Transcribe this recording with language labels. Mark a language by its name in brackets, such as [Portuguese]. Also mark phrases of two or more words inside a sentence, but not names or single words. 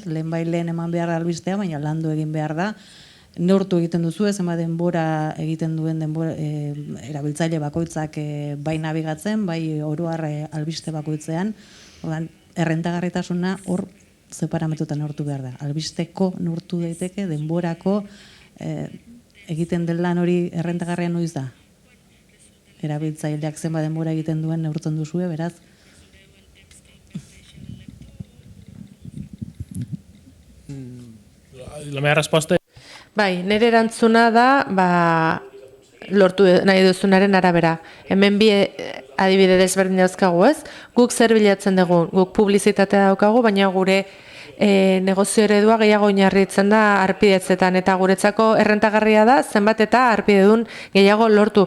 [Basque] Lehen eman behar da albistea, baina landu egin behar da, neurtu egiten duzu, zenbat denbora egiten duen erabiltzaile bakoitzak bai nabigatzen, bai oro har albiste bakoitzean. Orduan, errentagarritasuna hor ze parametrotan neurtu behar da. Albisteko neurtu daiteke, denborako egiten den lan hori errentagarria noiz da. Erabiltzaileak zenbat denbora egiten duen neurtzen duzue, beraz. [Catalan] La meva resposta... [Basque] Bai, nire erantzuna da, lortu nahi duzunaren arabera. Hemen bi adibide desberdin dauzkagu, ez? Guk zer bilatzen dugu, guk publizitatea daukagu, baina gure negozio eredua gehiago oinarritzen da harpidetzetan, eta guretzako errentagarria da zenbat eta harpidedun gehiago lortu.